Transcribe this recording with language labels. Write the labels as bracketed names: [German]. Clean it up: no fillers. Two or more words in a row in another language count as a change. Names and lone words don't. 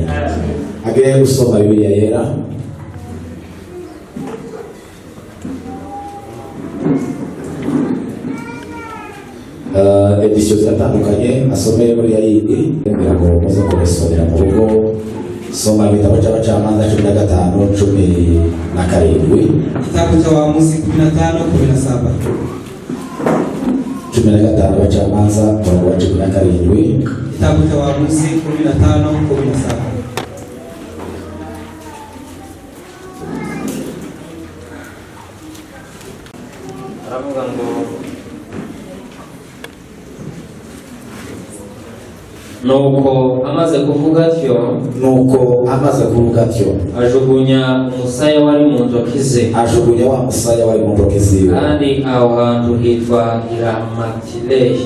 [Kinyarwanda] Agiye gusoma Biblia yera. Edisyo zitandukanye asomeye muri yayindi kugira ngo muze kubisomera mu rugo. Soma ibitabo cy'abacamanza 15:17. [Swahili] Kitabu cha Waamuzi 15:17. [Kinyarwanda] 15 abacamanza [Swahili] mrongo wa [Kinyarwanda] 17. [Swahili] Kitabu cha Waamuzi 15:17. [Kinyarwanda] Aravuga ngo nuko amaze kuvuga atyo ajugunya umusaya wari mu ntoki ze, kandi aho hantu hitwa Ramatilehi.